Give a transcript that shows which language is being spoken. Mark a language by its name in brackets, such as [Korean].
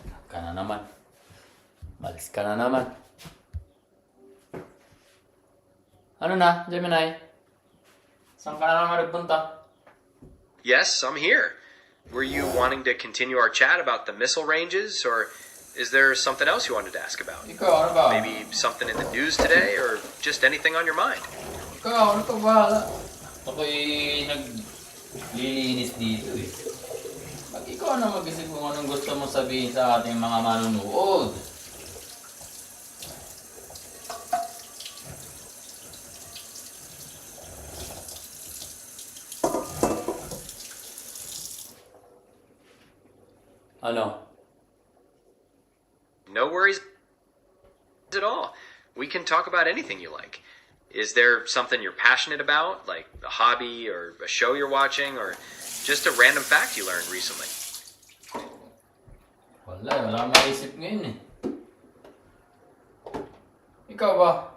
[Filipino] Ka na naman. Malis ka na naman. Ano na, Gemini? Saan ka na naman nagpunta? [English] Yes, I'm here. Were you wanting to continue our chat about the missile ranges, or is there something else you wanted to ask about? [Filipino] Ikaw, ano ba? [English] Maybe something in the news today, or just anything on your mind? [Filipino] Ikaw, ano ka bahala? Ako'y naglilinis dito eh. Pag ikaw na mag-isip kung anong gusto mo sabihin sa ating mga manunood. Ano? [English] No worries at all. We can talk about anything you like. Is there something you're passionate about, like a hobby or a show you're watching, or just a random fact you learned recently? [Filipino] Wala akong maisip ngayon eh. Ikaw ba?